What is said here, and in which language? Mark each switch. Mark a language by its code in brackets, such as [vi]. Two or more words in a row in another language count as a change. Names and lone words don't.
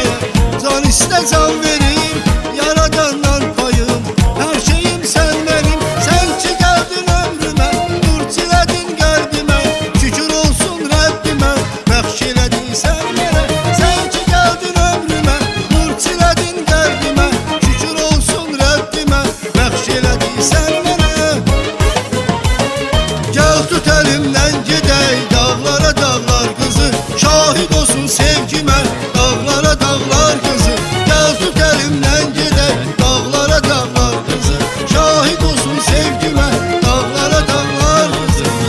[tr] Can iste can verim, yaradandan payım, her şeyim sen benim. [az] Sen ki geldin ömrümə, nur çilədin qəlbimə, şükür olsun Rəbbimə, bəxş elədin sən mənə. Sen ki geldin ömrümə, nur çilədin qəlbimə, şükür olsun Rəbbimə, bəxş elədin sən mənə. [tr] Gel tut elimden gidey dağlara dağlar kızı. Şahit olsun sevgime dağlara dağlar kızı. Gel tut elimden gidey dağlara dağlar kızı. Şahit olsun sevgime dağlara dağlar kızı.